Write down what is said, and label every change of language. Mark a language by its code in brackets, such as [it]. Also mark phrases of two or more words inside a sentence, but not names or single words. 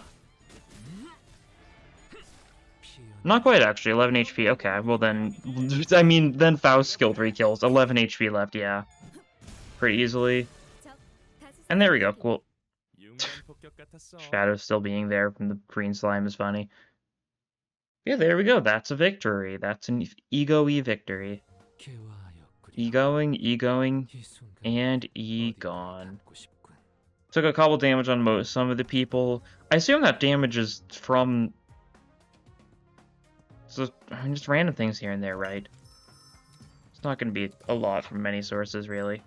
[en] Not quite, actually. 11 HP. Okay, well then... I mean, then Faust skill 3 kills. 11 HP left, yeah. Pretty easily. And there we go, cool. Shadow still being there from the green slime is funny. Yeah, there we go. That's a victory. That's an E.G.O. victory. E.G.O.ing, E.G.O.ing, and E.Gone. Took a couple damage on some of the people. I assume that damage is from... So, I mean, just random things here and there, right? It's not going to be a lot from many sources, really.